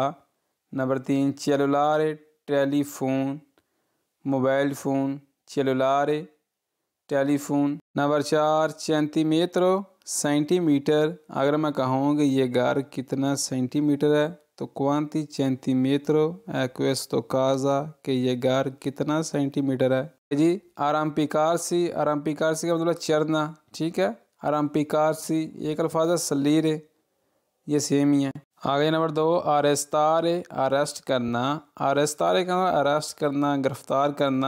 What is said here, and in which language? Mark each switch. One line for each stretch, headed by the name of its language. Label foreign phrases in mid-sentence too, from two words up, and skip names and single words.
Urdu: نمبر 3 سیلولارے، ٹیلیفون، موبائل فون، سیلولارے ٹیلیفون. نمبر 4 سینٹیمیٹرو، سینٹیمیٹر. اگر میں کہوں کہ یہ گھر کتنا سینٹیمیٹر ہے تو
Italian: quanti centimetro è questo casa,
Urdu: کہ یہ گھر کتنا سینٹیمیٹر ہے جی. آرامپیکارسی، آرامپیکارسی کا مطلب چرنا۔ ٹھیک ہے، آرامپیکارسی ایک الفاظ ہے سلیرے، یہ سیم ہی ہے. آگے نمبر 2 اریستارے، اریسٹ کرنا. اریستارے کا مطلب اریسٹ کرنا، گرفتار کرنا.